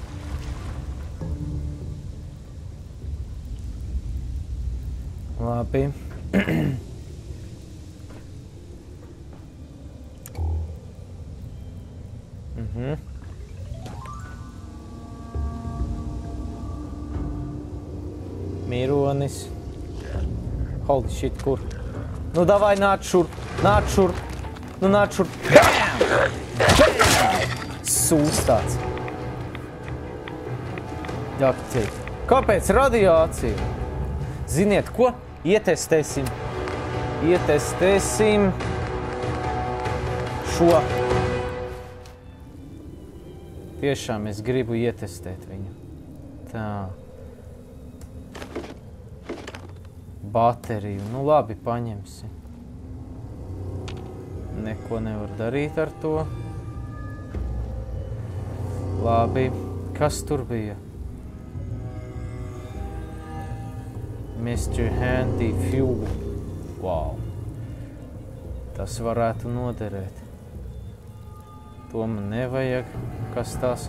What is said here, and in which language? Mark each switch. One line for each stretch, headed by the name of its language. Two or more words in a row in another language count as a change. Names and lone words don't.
Latvian: Labi. Mironis.
English: Holy shit,
Latvian: kur? Nu, davai, nāc šurp. Nāc šurp. Nu, nāc šurp. Bam! Bam! Sūstāts. Jākcīt. Kāpēc radiācija? Ziniet, ko? Ietestēsim. Ietestēsim šo. Tiešām es gribu ietestēt viņu. Tā. Bateriju. Nu labi, paņemsim. Neko nevar darīt ar to. Labi. Kas tur bija? Mr. Handy Fuel. Wow. Tas varētu noderēt. To man nevajag. Kas tas?